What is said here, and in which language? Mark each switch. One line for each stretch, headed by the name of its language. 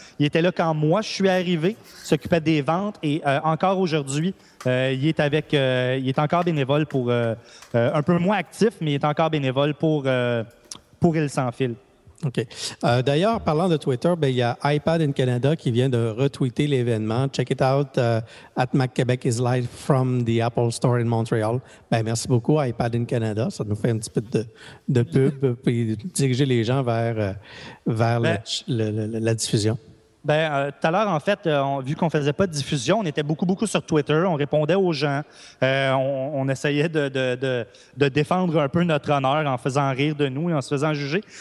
French: Il était là quand moi, je suis arrivé, s'occupait des ventes et encore aujourd'hui, il est encore bénévole pour... un peu moins actif, mais il est encore bénévole pour Il Sans Fil. OK. D'ailleurs, parlant de Twitter, il y a iPad in Canada qui vient de retweeter l'événement.
English: Check it out at Mac Québec is live from the Apple Store in Montreal.
French: Ben, merci beaucoup, iPad in Canada. Ça nous fait un petit peu de pub puis diriger les gens vers la diffusion. Bien, tout à l'heure, en fait, vu qu'on faisait pas de diffusion, on était beaucoup sur Twitter, on répondait aux gens, on essayait de défendre un peu notre honneur en faisant rire de nous et en se faisant juger.